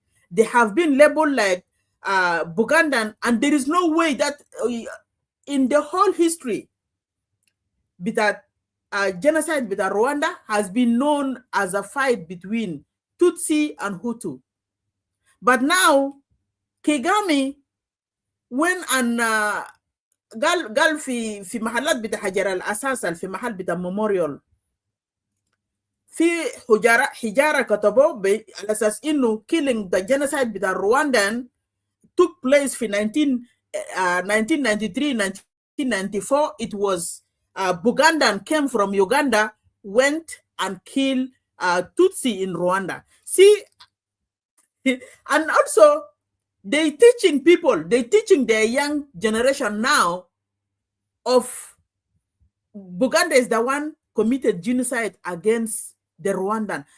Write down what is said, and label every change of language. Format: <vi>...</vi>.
<en>They have been labeled like Bugandan, and there is no way that in the whole history that genocide with Rwanda has been known as a fight between Tutsi and Hutu. But now Kagame when</en> <ar>قال في محلات بتاع حجر الأساس في محل بتاع memorial في حجارة كتبوا على أساس إنه</ar> <en>killing the genocide</en> <ar>بتاع</ar> <en>Rwandan took place</en> <ar>في 1993 1994.</ar> <en>It was Bugandan came from Uganda, went and killed Tutsi in Rwanda. See, and also they teaching their young generation now of Buganda is the one committed genocide against the Rwandan.</en>